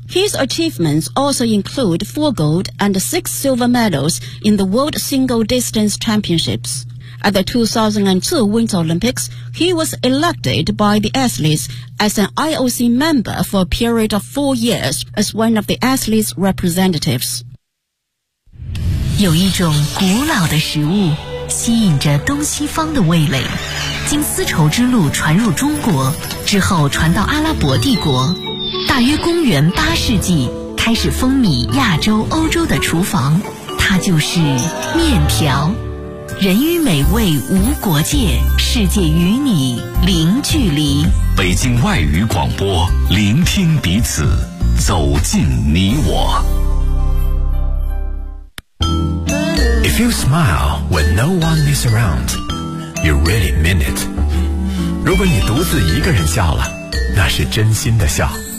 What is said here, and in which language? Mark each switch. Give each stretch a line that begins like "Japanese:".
English: His achievements also include 4 gold and 6 silver medals in the world single distance championships. At the 2002 Winter Olympics, he was elected by the athletes as an IOC member for a period of 4 years as one of the athletes' representatives.
Chinese: 有一种古老的食物吸引着东西方的味蕾，经丝绸之路传入中国之后传到阿拉伯帝国，大约公元八世纪开始风靡亚洲欧洲的厨房，它就是面条。人与美味无国界，世界与你零距离。北京外语广播，聆听彼此，走进你我。
English: If you smile when no one is around, you really mean it.
Chinese: 如果你独自一个人笑了，那是真心的笑。